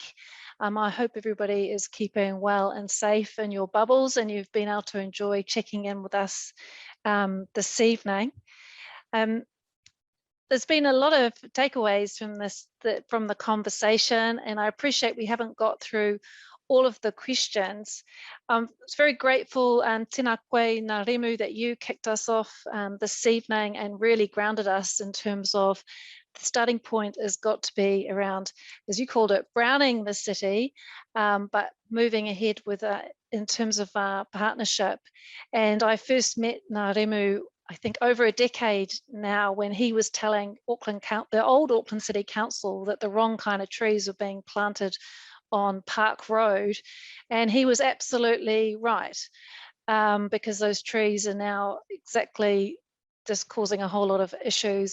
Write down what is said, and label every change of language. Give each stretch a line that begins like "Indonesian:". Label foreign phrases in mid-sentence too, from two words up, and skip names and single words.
English: I hope everybody is keeping well and safe in your bubbles, and you've been able to enjoy checking in with us this evening. There's been a lot of takeaways from the conversation, and I appreciate we haven't got through all of the questions. I was very grateful,
Māori: tēnā koe ngā remu,
English: that you kicked us off this evening and really grounded us in terms of the starting point has got to be around, as you called it, browning the city, but moving ahead with in terms of our partnership. And I first met ngā remu, I think over a decade now, when he was telling the old Auckland City Council that the wrong kind of trees were being planted on Park Road, and he was absolutely right, because those trees are now exactly just causing a whole lot of issues.